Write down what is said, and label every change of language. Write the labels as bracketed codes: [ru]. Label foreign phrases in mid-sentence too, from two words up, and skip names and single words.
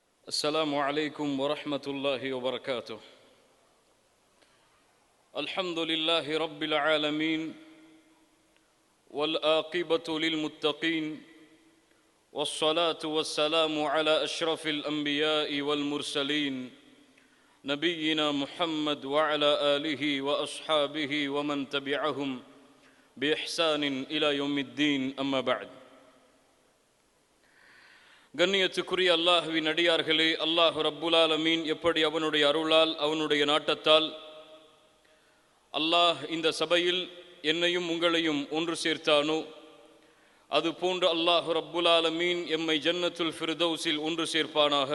[ar] السلام عليكم ورحمة الله وبركاته. الحمد لله رب العالمين والعاقبة للمتقين والصلاة والسلام على أشرف الأنبياء والمرسلين نبينا محمد وعلى آله وأصحابه ومن تبعهم بإحسان إلى يوم الدين. أما بعد. [ta] கண்ணியத்துக்குரிய அல்லாஹ்வின் அடியார்களே, [ar] الله رب العالمين [ta] எப்படி அவனுடைய அருளால் அவனுடைய நாட்டத்தால் அல்லாஹ் இந்த சபையில் என்னையும் உங்களையும் ஒன்று சேர்த்தானோ, அதுபோன்று [ar] الله رب العالمين [ta] எம்மை [ar] جنة الفردوس [ta] ஒன்று சேர்ப்பானாக.